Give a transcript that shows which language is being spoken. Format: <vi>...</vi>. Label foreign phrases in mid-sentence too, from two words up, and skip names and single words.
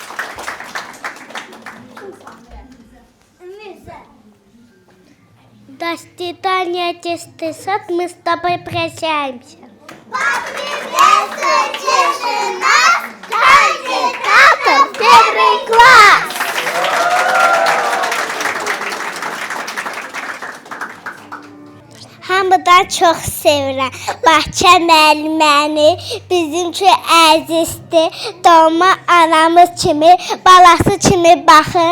<ru>До свидания, чистый сад, мы с тобой прощаемся. Поприветствуйте же нас, кандидатов в первый класс!</ru> <az>Hamıdan çox sevirəm Bahçə müəlliməni, bizim üçün əzizdir. Doğma anamız kimi, balası kimi baxır.</az>